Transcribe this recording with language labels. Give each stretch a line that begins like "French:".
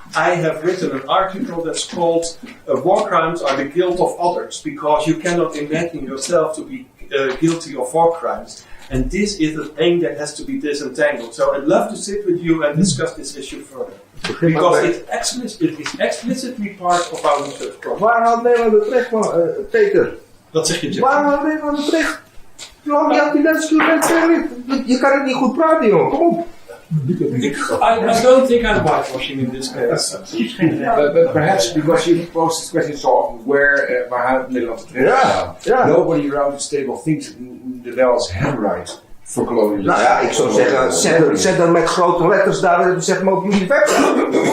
English: I have written an article that's called War Crimes are the guilt of others, because you cannot imagine yourself to be guilty of war crimes. And this is a thing that has to be disentangled. So I'd love to sit with you and discuss this issue further. Because it is explicitly part of our research program.
Dutch: Waar haalt Nederland het recht van, Peter? Wat zeg je, Jeff? Waar haalt Nederland het recht? Je had die mensen, je kan het niet goed praten, joh. Kom op.
English: I don't think I'm whitewashing in this case. But perhaps because you posed this question so often,
Dutch: waar haalt Nederland het recht aan?
English: Nobody around this table thinks the Welsh handwrite for colonialism.
Dutch: Nou ja, ik zou zeggen, zet dan met grote letters daar, zeg maar op jullie website.